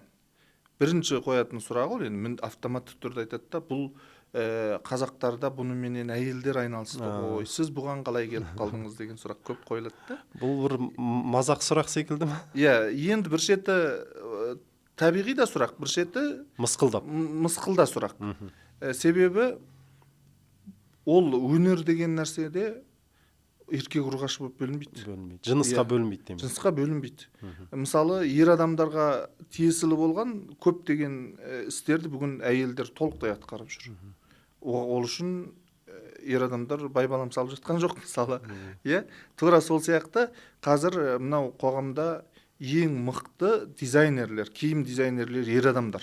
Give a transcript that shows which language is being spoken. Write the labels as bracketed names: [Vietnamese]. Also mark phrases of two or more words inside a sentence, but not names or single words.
[Kazakh] Бірінші қоятын сұрағы ол енді автоматты түрде айтады да, бұл қазақтарда бұныменен әйелдер айналысты ғой, сіз бұған қалай келіп қалдыңыз деген сұрақ көп қойылады да. Бұл бір мазақ сұрақ секілді ме? Енді бір шеті табиғи да сұрақ, бір шеті мысқылда сұрақ. [Kyrgyz] Себебі ол өнер деген нәрседе эркек ургаш болуп бөлүнбөйт. Бөлүнбөйт. Жынысқа [Kazakh] Иә. [Kyrgyz] бөлүнбөйт дейм. [Kazakh] Жынысқа бөлінбейді. Мысалы, ер адамдарға тиесілі болған көптеген істерді бүгін әйелдер толықтай атқарып жүр. Ол үшін ер адамдар байбалам салып жатқан жоқ, мысалы. Иә, тура сол сияқты қазір мынау қоғамда ең мықты дизайнерлер, киім дизайнерлер ер адамдар.